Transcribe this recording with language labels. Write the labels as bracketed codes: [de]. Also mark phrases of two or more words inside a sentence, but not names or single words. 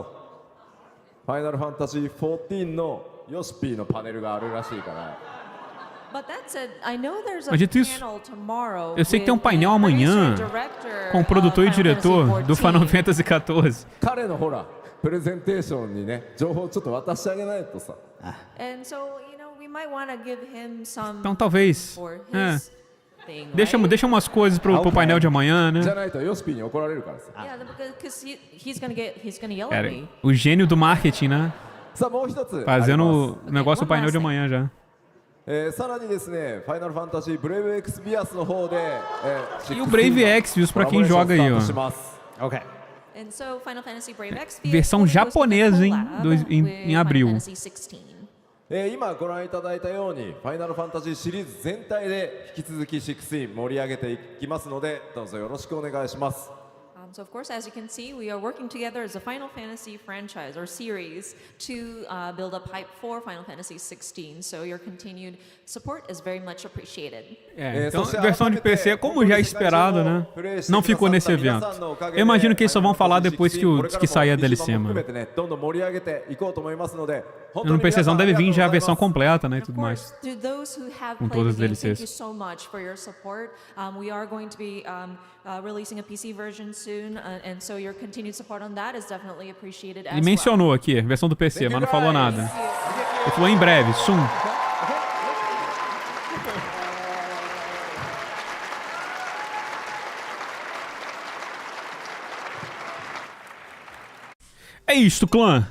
[ja] ファイナルファンタジー14のヨシピーのパネルがあるらしいから。 [en] But that said, I know there's a [pt] Mas dito isso, [en] panel tomorrow. [pt] eu sei que tem [en] with [pt] painel [en] the [pt] amanhã [en] producer and director [pt] com o produtor e [en] of Final [pt] diretor [en] Fantasy [pt] do Final [en] 14. [pt] Fantasy XIV. [ja] 彼のほら、プレゼンテーションにね、情報ちょっと渡してあげないとさ。 [en] And so, we might want to give him some [pt] Então talvez. [en] for [pt] É. [en] his thing, [pt] Deixa umas coisas pro painel de amanhã, né? [ja] じゃないとヨシピーに怒られるからさ。 [en] Yeah, because he's gonna yell at [pt] Cara, [en] me. [pt] o gênio do marketing, né? [ja] さあもう一つあります [pt] Fazendo o negócio do painel de amanhã já. [ja] さらにですね、ファイナルファンタジーブレイブエクスビアスの方で、 [pt] E o Brave Exvius pra quem joga aí, ó. [ja] します [en] Okay. And so Final Fantasy Brave Exvius [pt] Versão [en] will be hosting a [pt] japonesa, hein? [en] collab [pt] Em [en] with [pt] abril. [en] Final Fantasy 16. [ja] 今ご覧いただいたようにファイナルファンタジーシリーズ全体で引き続き16盛り上げていきますのでどうぞよろしくお願いします。 [en] So of course, as you can see, we are working together as a Final Fantasy franchise or series to build up hype for Final Fantasy 16. So your continued support is very much appreciated. [pt] Então, versão de PC, como já esperado, né? Não ficou nesse evento. Eu imagino que eles só vão falar depois que sair a DLC, mano. No PCzão deve vir já a versão completa, né? E tudo mais. [en] To those who have [pt] Com [en] played [pt] todas [en] the [pt] as [en] game, thank you [pt] DLCs. [en] so much for your support. We are going to be releasing a PC version soon, and so your continued support on that is definitely appreciated as [pt] Ele mencionou aqui, versão do PC, mas não falou nada. Ele falou em breve, soon. É isto, clã.